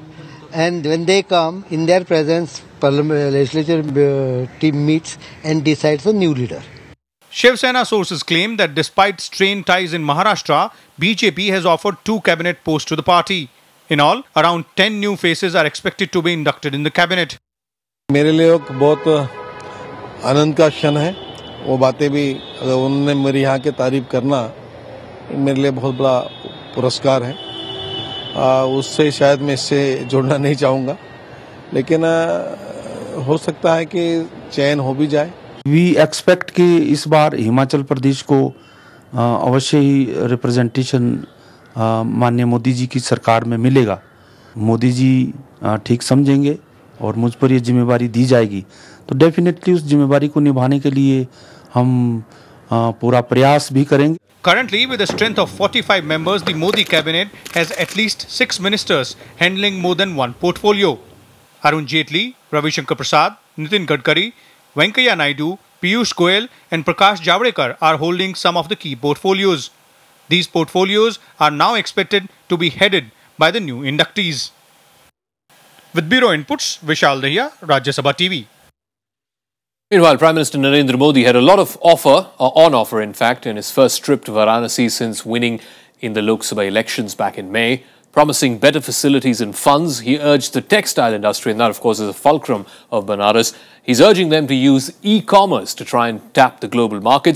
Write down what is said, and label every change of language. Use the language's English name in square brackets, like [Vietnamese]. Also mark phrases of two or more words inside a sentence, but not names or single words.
[English] And when they come, in their presence, legislature team meets and decides a new leader. Shiv Sena sources claim that despite strained ties in Maharashtra, BJP has offered 2 cabinet posts to the party. In all, around 10 new faces are expected to be inducted in the cabinet. [Hindi] मेरे लिए एक बहुत आनंद का क्षण है. वो बातें भी अगर उन्होंने मेरी यहाँ के तारीफ करना मेरे लिए बहुत बड़ा पुरस्कार है. उससे शायद मैं इससे जुड़ना नहीं चाहूँगा, लेकिन हो सकता है कि चयन हो भी जाए. [English] we expect [Hindi] कि इस बार हिमाचल प्रदेश को अवश्य ही रिप्रेजेंटेशन माननीय मोदी जी की सरकार में मिलेगा. मोदी जी ठीक समझेंगे और मुझ पर ये जिम्मेवारी दी जाएगी तो डेफिनेटली उस जिम्मेवारी को निभाने के लिए हम पूरा प्रयास भी करेंगे. [English] Currently, with a strength of 45 members, the Modi cabinet has at least 6 ministers handling more than one portfolio. Arun Jaitley, Ravi Shankar Prasad, Nitin Gadkari, Venkaiah Naidu, Piyush Goyal and Prakash Javadekar are holding some of the key portfolios. These portfolios are now expected to be headed by the new inductees. With Bureau Inputs, Vishal Dahiya, Rajya Sabha TV. Meanwhile, Prime Minister Narendra Modi had a lot of on offer in fact, in his first trip to Varanasi since winning in the Lok Sabha elections back in May. Promising better facilities and funds, he urged the textile industry, and that of course is a fulcrum of Banaras. He's urging them to use e-commerce to try and tap the global markets.